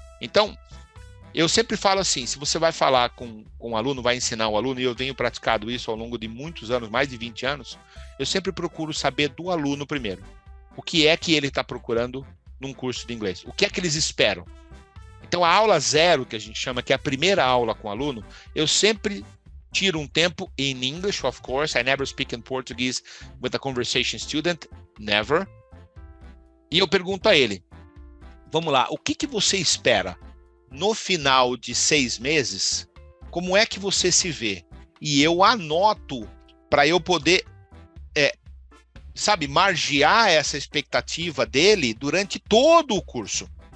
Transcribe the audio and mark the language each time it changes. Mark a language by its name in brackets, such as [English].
[Portuguese] Então, eu sempre falo assim, se você vai falar com um aluno, vai ensinar o aluno, e eu venho praticando isso ao longo de muitos anos, mais de 20 anos, eu sempre procuro saber do aluno primeiro. O que é que ele está procurando num curso de inglês? O que é que eles esperam? Então, a aula 0, que a gente chama, que é a primeira aula com o aluno, eu sempre tiro um tempo [English] in English, of course. I never speak in Portuguese with a conversation student, never. [Portuguese] E eu pergunto a ele, vamos lá, o que você espera no final de 6 meses? Como é que você se vê? E eu anoto para eu poder margear essa expectativa dele durante todo o curso.